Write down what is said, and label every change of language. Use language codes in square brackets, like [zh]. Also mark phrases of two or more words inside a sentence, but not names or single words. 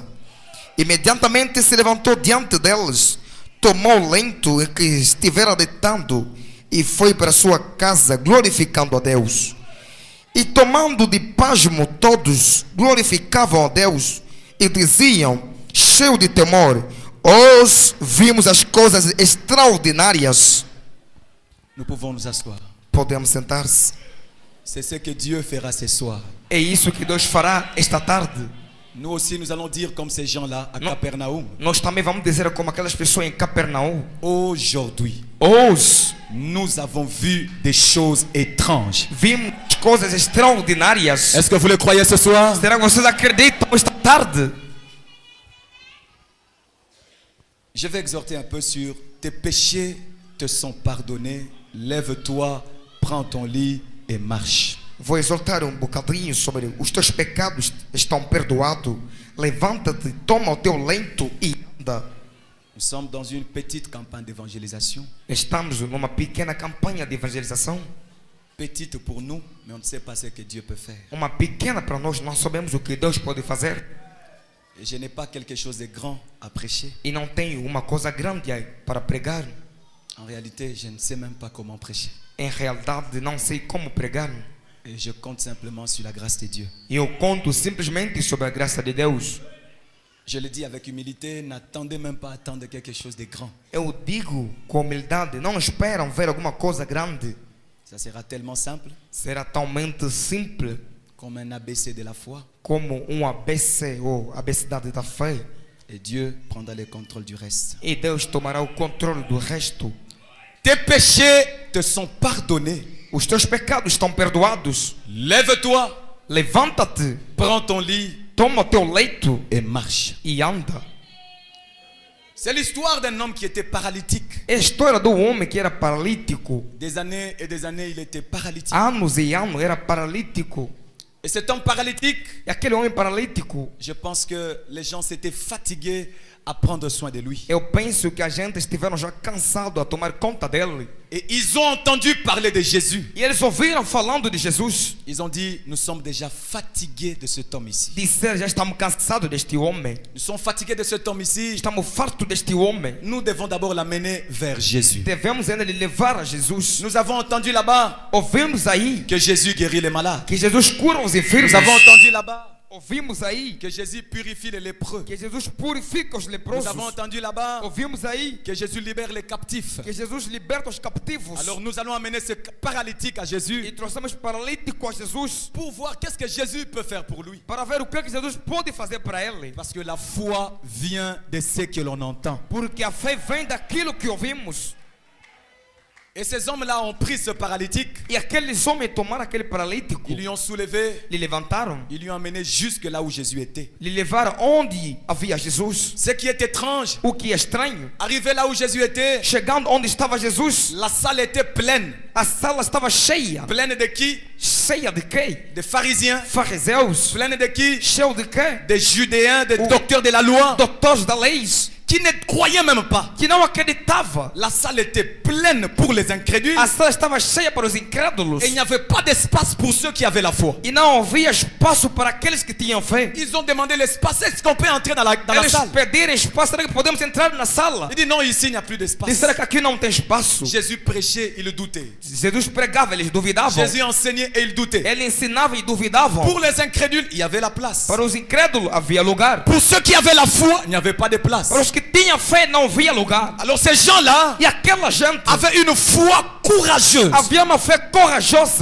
[pt] Imediatamente se levantou diante deles, tomou o leito em que estivera deitado e foi para a sua casa, glorificando a Deus. E tomando de pasmo todos, glorificavam a Deus e diziam, cheio de temor: hoje vimos as coisas extraordinárias. [fr] Nous pouvons nous asseoir. [pt] Podemos sentar-se. [fr] C'est ce que Dieu fera ce soir. [pt] É isso que Deus fará esta tarde. [fr] Nous aussi, nous allons dire comme ces gens-là à Capernaum. [pt] Nós também vamos dizer como aquelas pessoas em Capernaum. [fr] Aujourd'hui, [pt] Hoje [fr] nous avons vu des choses étranges. [pt] vimos coisas extraordinárias. [fr] Est-ce que vous le croyez ce soir? [pt] Será que vocês acreditam esta tarde? [fr] Je vais exhorter un peu sur tes péchés te sont pardonnés. Lève-toi, prends ton lit et marche. [pt] Vou exortar bocadinho sobre os teus pecados estão perdoados. Levanta-te, toma o teu leito e anda. [fr] Nous sommes dans une petite campagne d'évangélisation. [pt] Estamos numa pequena campanha de evangelização. [fr] Petite pour nous, mais on ne sait pas ce que Dieu peut faire. [pt] Uma pequena para nós, não sabemos o que Deus pode fazer. [fr] Et je n'ai pas quelque chose de grand à prêcher. [pt] E não tenho uma coisa grande para pregar. [fr] En réalité, je ne sais même pas comment prêcher. [pt] Em realidade, não sei como pregar. [fr] Et je compte simplement sur la grâce de Dieu. [pt] E eu conto simplesmente sobre a graça de Deus. [fr] Je le dis avec humilité, n'attendez même pas à attendre quelque chose de grand. [pt] Eu digo com humildade, não esperam ver alguma coisa grande. [fr] Ça sera tellement simple [pt] Será talmente simples [fr] comme un ABC de la foi. [pt] como ABC ou abecedade da fé. [fr] Et Dieu prendra le contrôle du reste. [pt] E Deus tomará o controle do resto. [fr] Tes péchés te sont pardonnés. [pt] Os teus pecados estão perdoados. [fr] Lève-toi, [pt] Levanta-te, [fr] prends ton lit [pt] toma o teu leito [fr] et marche. [pt] e anda. [fr] C'est l'histoire d'un homme qui était paralytique. [pt] É a história do homem que era paralítico. [fr] Des années et des années, il était paralytique. [pt] Anos e anos era paralítico. [fr] Et cet homme paralytique, [pt] E aquele homem paralítico, [fr] je pense que les gens s'étaient fatigués à prendre soin de lui. [pt] eu penso que a gente estiveram já cansado a tomar conta dele. [fr] Et ils ont entendu parler de Jésus. [pt] E eles ouviram falando de Jesus. [fr] Ils ont dit, nous sommes déjà fatigués de cet homme ici. [pt] Disseram, já estamos cansados deste homem. [fr] Nous sommes fatigués de cet homme ici. [pt] Estamos fartos deste homem. [fr] Nous devons d'abord l'amener vers Jésus. [pt] Devemos ainda lhe levar a Jesus. [fr] Nous avons entendu là-bas [pt] Ouvimos aí [fr] que Jésus guérit les malades. [pt] que Jesus cura os enfermos. [fr] Nous avons entendu là-bas [pt] Ouvimos aí [fr] que Jésus purifie les lépreux. [pt] que Jesus purifica os [fr] Nous [pt] leprosos. [fr] avons entendu là-bas [pt] Ouvimos aí [fr] que Jésus libère les captifs. [pt] que Jesus liberta os captivos. [fr] Alors nous allons amener ce paralytique à [pt] E [fr] Jésus [pt] trouxemos paralítico a Jesus [fr] pour voir qu'est-ce que Jésus peut faire pour lui. [pt] para ver o que Jesus pode fazer para ele. [fr] Parce que la foi vient de ce que l'on entend. [pt] Porque a fé vem daquilo que ouvimos. [fr] Et ces hommes-là ont pris ce paralytique, [pt] E aqueles homens tomaram aquele paralítico, [fr] ils lui ont soulevé, [pt] lhe levantaram, [fr] ils lui ont emmené jusque là où Jésus était. [pt] lhe levaram onde havia Jesus. [fr] Ce qui est étrange, [pt] O que é estranho, [fr] arrivé là où Jésus était, [pt] chegando onde estava Jesus, [fr] la salle était pleine. [pt] a sala estava cheia. [fr] Pleine de qui? [pt] Cheia de quê? [fr] Des pharisiens. [pt] Fariseus. [fr] Pleine de qui? [pt] Cheio de quê? [fr] Des judéens, des docteurs de la loi. [pt] Doutores da lei. [fr] qui ne croyaient même pas. [pt] que não acreditava. [fr] La salle était pleine pour les incrédules. [pt] A sala estava cheia para os incrédulos. [fr] Et il n'y avait pas d'espace pour ceux qui avaient la foi. [pt] E não havia espaço para aqueles que tinham fé. [fr] Ils ont demandé l'espace. Est-ce qu'on peut entrer dans la [pt] Eles [fr] salle? [pt] pediram espaço, será que podemos entrar na sala? [fr] Il dit non, ici il n'y a plus d'espace. [pt] Disseram que aqui não tem espaço. [fr] Jésus prêchait, il doutait. [pt] Jesus pregava, eles duvidavam. [fr] Jésus enseignait et il doutait. [pt] Ele ensinava e duvidavam. [fr] Pour les incrédules, il y avait la place. [pt] Para os incrédulos havia lugar. [fr] Pour ceux qui avaient la foi, il n'y avait pas de place. [pt] Para os que tinham fé não havia lugar. [fr] Alors ces gens-là [pt] E aquela gente [fr] avaient une foi courageuse. [pt] havia uma fé corajosa.